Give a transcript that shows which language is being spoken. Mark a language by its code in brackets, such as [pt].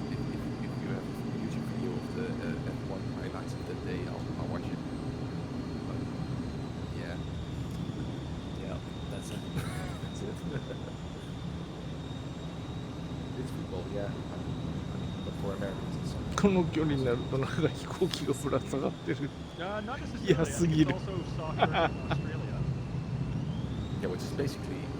[en] If you have a YouTube video of the F1 highlights of the day, I'll watch it. But yeah. yeah, that's it. That's it. It's football, yeah. I mean, but for Americans, it's soccer. [ja] この距離になるとなんか飛行機がぶら下がってる。 [en] Not necessarily. I think [es] Seguir. [en] it's also soccer in Australia. Yeah, which is basically.